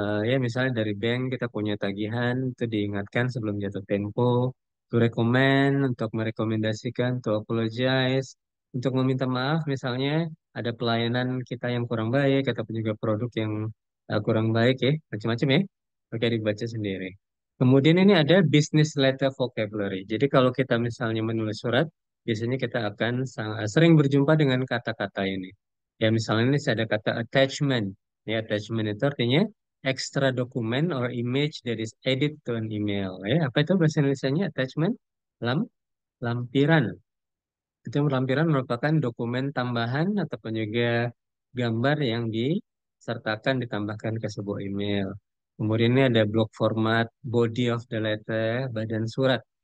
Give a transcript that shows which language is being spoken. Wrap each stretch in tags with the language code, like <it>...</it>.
<id>Ya, misalnya dari bank kita punya tagihan, itu diingatkan sebelum jatuh tempo,</id> <en>to recommend,</en> <id>untuk merekomendasikan,</id> <en>to apologize,</en> <id>untuk meminta maaf, misalnya ada pelayanan kita yang kurang baik, ataupun juga produk yang kurang baik ya, macam-macam ya. Oke, dibaca sendiri. Kemudian ini ada business letter vocabulary. Jadi kalau kita misalnya menulis surat, biasanya kita akan sering berjumpa dengan kata-kata ini. Ya, misalnya ini ada kata attachment. Ya, attachment itu artinya</id> <en>extra dokumen or image that is added to an email.</en> <id>Ya, apa itu bahasa Indonesianya? Attachment? Lam, lampiran. Itu lampiran merupakan dokumen tambahan ataupun juga gambar yang disertakan ditambahkan ke sebuah email. Kemudian ini ada block format,</id> <en>body of the letter,</en> <id>badan surat.</id>